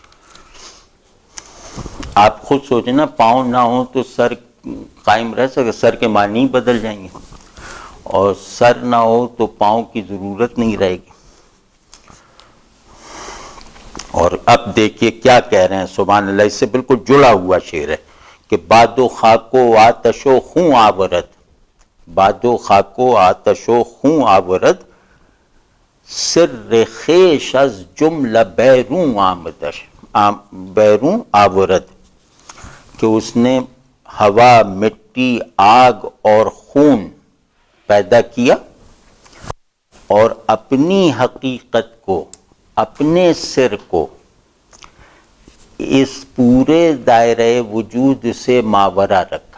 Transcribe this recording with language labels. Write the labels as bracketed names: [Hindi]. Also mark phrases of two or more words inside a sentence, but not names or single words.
[Urdu] آپ خود سوچنا، پاؤں نہ ہو تو سر قائم رہ سکے. سر کے معنی بدل جائیں گے, اور سر نہ ہو تو پاؤں کی ضرورت نہیں رہے گی. اور اب دیکھیے کیا کہہ رہے ہیں, [Arabic] سبحان اللہ, [Urdu] اس سے بالکل جڑا ہوا شعر ہے [Persian] کہ باد و خاک و آتش و خوں آورد, باد و خاک و آتش و خوں آورد, سر خیش از جملہ بیرون آمدش بیرون آورد, [Urdu] کہ اس نے ہوا, مٹی, آگ اور خون پیدا کیا اور اپنی حقیقت کو, اپنے سر کو اس پورے دائرہ وجود سے ماورا رکھا.